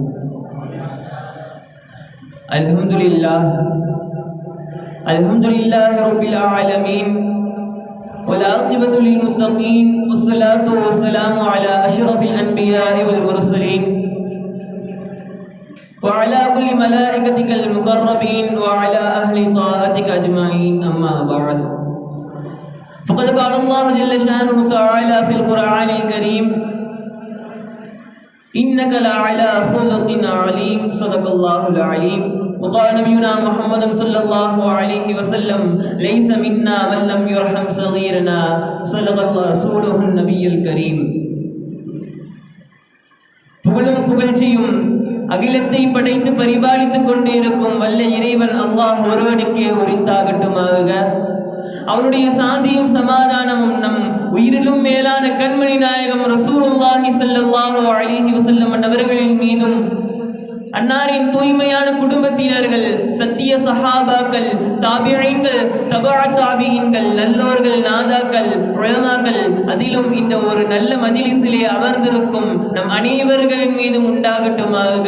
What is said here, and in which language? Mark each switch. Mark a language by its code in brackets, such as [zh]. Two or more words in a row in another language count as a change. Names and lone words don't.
[ar] الحمد لله الحمد لله رب العالمين والعاقبة للمتقين والصلاة والسلام على أشرف الأنبياء والمرسلين وعلى كل ملائكتك المقربين وعلى أهل طاعتك أجمعين. أما بعد. فقد قال الله جل شانه تعالى في القرآن الكريم إنك لعلى خلق عليم. صدق الله العليم. وقال نبينا محمد صلى الله عليه وسلم ليس منا من لم يرحم صغيرنا. صدق الله رسوله النبي الكريم. [ta] புகழும் புகழ்ச்சியும் அகிலத்தை படைத்து பரிபாலித்துக் கொண்டிருக்கும் வல்ல இறைவன் அல்லாஹ் ஒருவனுக்கே உரித்தாகட்டுமாக. அவனுடைய சாந்தியும் சமாதானமும் நம் உயிரிலும் மேலான கண்மணி நாயகம் ரசூலுல்லாஹி [ar] صلى الله عليه وسلم [ta] அவர்களின் மீதும், அன்னாரின் தூய்மையான குடும்பத்தினர்கள், சத்திய சஹாபாக்கள், தாபிஈன்கள், தபா தாபிஈன்கள், நல்லோர்கள், நாதாக்கள், உலமாக்கள், அதிலும் இந்த ஒரு நல்ல மஜ்லிஸிலே அமர்ந்திருக்கும் நம் அனைவர்களின் மீதும் உண்டாகட்டுமாக.